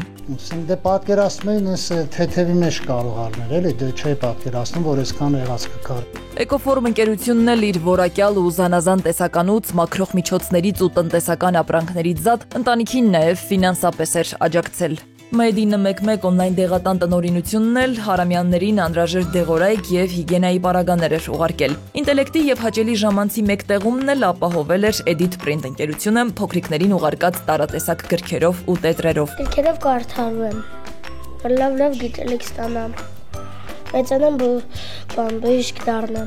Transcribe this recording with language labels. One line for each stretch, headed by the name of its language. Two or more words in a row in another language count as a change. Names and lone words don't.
Armenian: Դե պատկերացնում էին այս թեթևի մեջ կարող առնել, էլի դե չէի պատկերացնում, որ այսքան եղած կգար։ Էկոֆորում ընկերությունն էլ իր որակյալ ու զանազան տեսականուց, մաքրող միջոցներից ու տնտեսական ապրանքներից զատ ընտանիքին նաև ֆինանսապես էր աջակցել։ Made in 11 on-line դեղատան տնօրինությունն էլ հարամյաններին անհրաժեշտ դեղորայք եւ հիգիենայի պարագաներ էր ուղարկել։ Ինտելեկտի եւ հաճելի ժամանցի մեկ տեղումն էլ ապահովել էր Edit Print ընկերությունը փոքրիկներին ուղարկած տարատեսակ գրքերով ու տետրերով։ Գրքերով կարդալու եմ։ Լավ գիտելիք ստանամ։ Մեծանամ բժիշկ դառնամ։